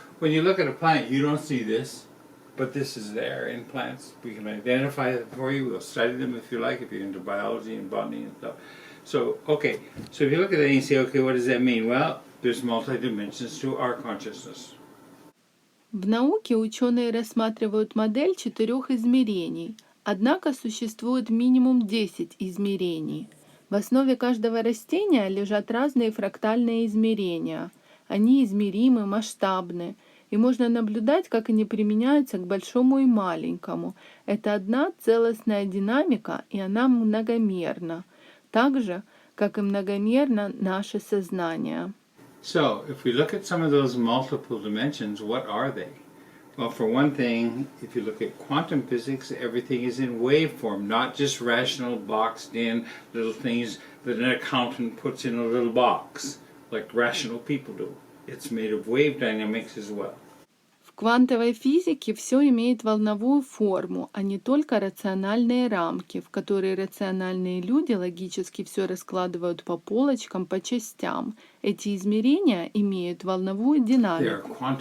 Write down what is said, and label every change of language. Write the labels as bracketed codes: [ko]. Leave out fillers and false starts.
[en] When you look at a plant, you don't see this, but this is there in plants. We can identify it for you. We'll study them if you like, if you're into biology and botany and stuff. So, okay, so if you look at that and you say, okay, what does that mean? Well, there's multi-dimensions to our consciousness. [ru] В науке ученые рассматривают модель 4 измерений, однако существует минимум 10 измерений. В основе каждого растения лежат разные фрактальные измерения. Они измеримы, масштабны, и можно наблюдать, как они применяются к большому и маленькому. Это одна целостная динамика, и она многомерна, так же, как и многомерно наше сознание. [en] So, if we look at some of those multiple dimensions, what are they? Well, for one thing, if you look at quantum physics, everything is in wave form, not just rational, boxed in little things that an accountant puts in a little box, like rational people do. It's made of wave dynamics as well. [ru] В квантовой физике все имеет волновую форму, а не только рациональные рамки, в которые рациональные люди логически все раскладывают по полочкам, по частям. Эти измерения имеют волновую динамику.